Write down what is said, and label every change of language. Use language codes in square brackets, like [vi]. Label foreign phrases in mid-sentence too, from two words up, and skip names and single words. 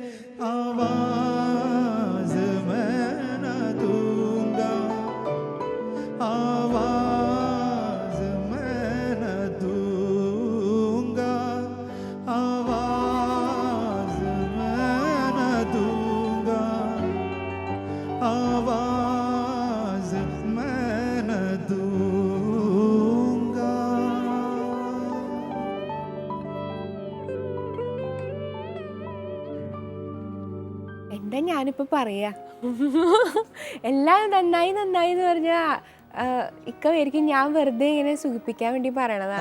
[hi] आवाज मैं न दूंगा आवाज मैं न दूंगा आवाज मैं न दूंगा आवाज मैं न दूंगा [ml] എന്താ ഞാനിപ്പോൾ പറയാ എല്ലാം നന്നായി നന്നായി എന്ന് പറഞ്ഞാൽ ഇക്ക പേരിക്കും ഞാൻ വെറുതെ ഇങ്ങനെ സുഖിപ്പിക്കാൻ വേണ്ടി പറയണതാണ്.